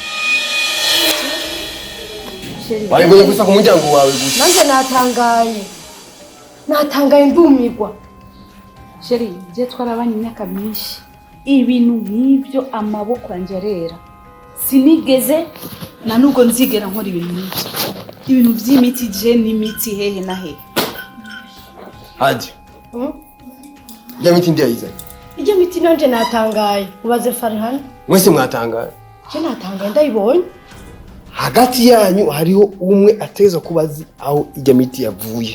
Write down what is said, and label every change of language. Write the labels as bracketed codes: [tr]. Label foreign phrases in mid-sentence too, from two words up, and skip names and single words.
[rn] Wayigoye gusa ku muryango wawe gusa. Nanje natangaye ndumirwa. Sheri, je twarabanye imyaka myinshi. Ibintu nk'ibyo amaboko yanjye arera. Sinigeze na nubwo nzigera nkora ibintu nk'ibyo. Ibintu by'imiti je n'imiti hehe na hehe. Haji. Ijya miti ndiyayiza. Ijya miti nanje natangaye. Ubaze Farhan. Mwese mwatangaye. Je natangaye ndayibonye. Hagati yanyu hariho umwe ateza kubazi aho ijya miti yavuye.